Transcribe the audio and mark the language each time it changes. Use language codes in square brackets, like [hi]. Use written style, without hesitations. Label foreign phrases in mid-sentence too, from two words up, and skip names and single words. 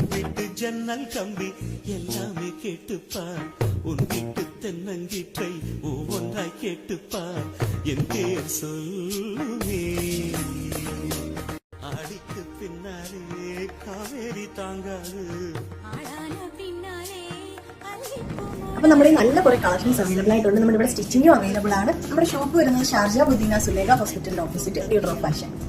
[ta] வீட்டு ஜன்னல் கம்பி எல்லாமே கேட்டுப்பார், உன் வீட்டு தென்னங்கீற்றை ஒவ்வொன்றாய் கேட்டுப்பார், என் பேர் சொல்லுமே. அடிக்கு பின்னாலே காவேரி தாங்காது. [ml] അപ്പോൾ നമ്മുടെ നല്ല കുറേ [en] collections available [ml] ആയിട്ടുണ്ട്. നമ്മുടെ ഇവിടെ [en] stitching available [ml] ആണ്. നമ്മുടെ ഷോപ്പ് വരുന്നത് ഷാർജ ബുദീന സുലേഖ ഹോസ്പിറ്റലിന്റെ ഓപ്പോസിറ്റ് ഡ്രോപ്പ് ഫാഷൻ.